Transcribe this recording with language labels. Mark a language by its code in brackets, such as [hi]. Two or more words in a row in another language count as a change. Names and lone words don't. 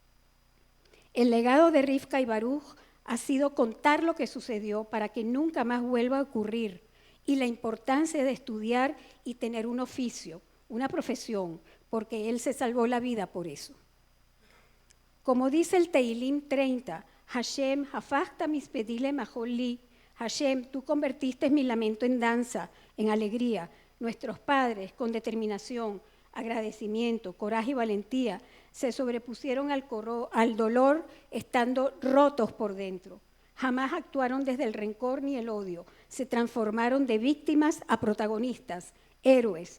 [es] El legado de Rivka y Baruch ha sido contar lo que sucedió para que nunca más vuelva a ocurrir, y la importancia de estudiar y tener un oficio, una profesión, porque él se salvó la vida por eso. Como dice el Teilim 30, [he] השם הפכת מספדי למחול לי השם, [es] tú convertiste mi lamento en danza, en alegría. Nuestros padres, con determinación, agradecimiento, coraje y valentía, se sobrepusieron al dolor estando rotos por dentro. Jamás actuaron desde el rencor ni el odio. Se transformaron de víctimas a protagonistas, héroes.